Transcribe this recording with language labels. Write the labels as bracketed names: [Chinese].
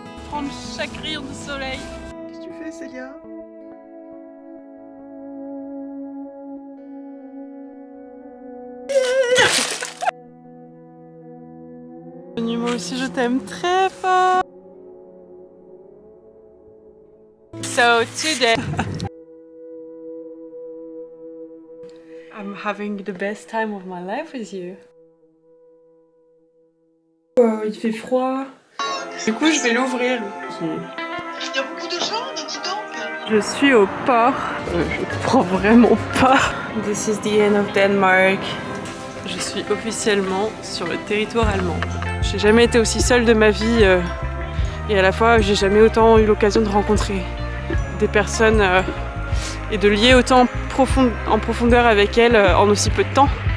[French] Prendre chaque rayon de soleil. Qu'est-ce que tu fais, Célia? Moi aussi je t'aime très fort. [English] So today I'm having the best time of my life with you. [French] Il fait froid. Du coup je vais l'ouvrir. Il y a beaucoup de gens, dis donc. Je suis au port. Je prends vraiment pas. [English] This is the end of Denmark. [French] Je suis officiellement sur le territoire allemand. J'ai jamais été aussi seule de ma vie et à la fois j'ai jamais autant eu l'occasion de rencontrer des personnes et de lier autant en profondeur avec elles en aussi peu de temps.